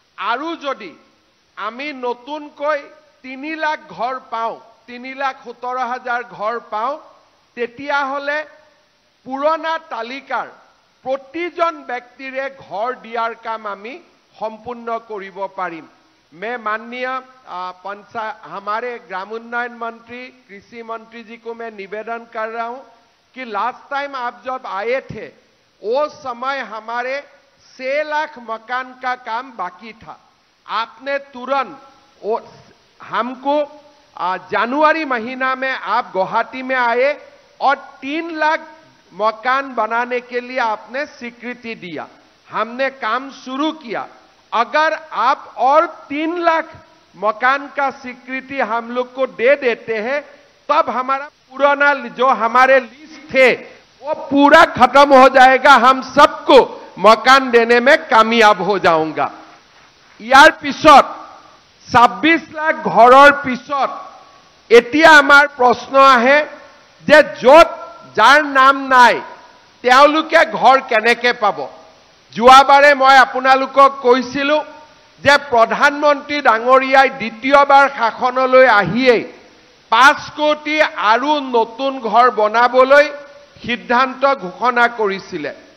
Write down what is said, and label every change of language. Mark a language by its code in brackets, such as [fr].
[as] আৰু যদি আমি নতুনকৈ 3 লাখ ঘৰ পাওঁ, 3,17,000 ঘৰ পাওঁ, তেতিয়াহ'লে পুৰণা তালিকাৰ প্ৰতিজন ব্যক্তিৰে ঘৰ দিয়াৰ কাম আমি সম্পূৰ্ণ কৰিব পাৰিম। [hi] मैं माननीय हमारे ग्रामोन्नयन मंत्री, कृषि मंत्री जी को मैं निवेदन कर रहा हूं कि लास्ट टाइम आप जब आए थे उस समय हमारे 6 लाख मकान का काम बाकी था। आपने तुरंत हमको जनवरी महीना में आप गुवाहाटी में आए और 3 लाख मकान बनाने के लिए आपने स्वीकृति दिया। हमने काम शुरू किया। अगर आप और 3 लाख मकान का स्वीकृति हम लोग को दे देते हैं, तब हमारा पुराना जो हमारे लिस्ट थे वो पूरा खत्म हो जाएगा। हम सबको मकान देने में कामयाब हो जाऊंगा। [as] यार पिছত 26 लाख घৰৰ पिছত এতিয়া আমাৰ প্ৰশ্ন আহে যে য'ত যাৰ নাম নাই তেওঁলোকে ঘৰ কেনেকে পাব। যোৱাবাৰে মই আপোনালোকক কৈছিলো যে প্ৰধানমন্ত্ৰী ডাঙৰীয়াই দ্বিতীয়বাৰ শাসনলৈ আহিয়েই 5 কোটি আৰু নতুন ঘৰ বনাবলৈ সিদ্ধান্ত ঘোষণা কৰিছিলে।